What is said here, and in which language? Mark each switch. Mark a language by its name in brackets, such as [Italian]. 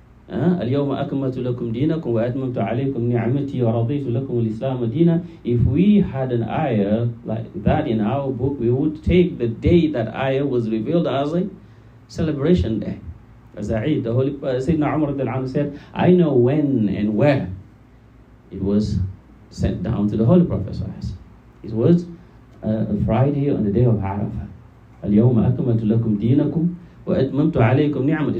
[Arabic] اليوم أكملت لكم دينكم وأتممت عليكم نعمتي ورضيت لكم الإسلام دينا. [English] If we had an ayah like that in our book, we would take the day that ayah was revealed as a celebration day, as a Eid. The Holy Sayyidina Umar said, I know when and where it was sent down to the Holy Prophet. It was Friday on the day of Arafah. [Arabic] اليوم أكملت لكم دينكم وأتممت عليكم نعمتي.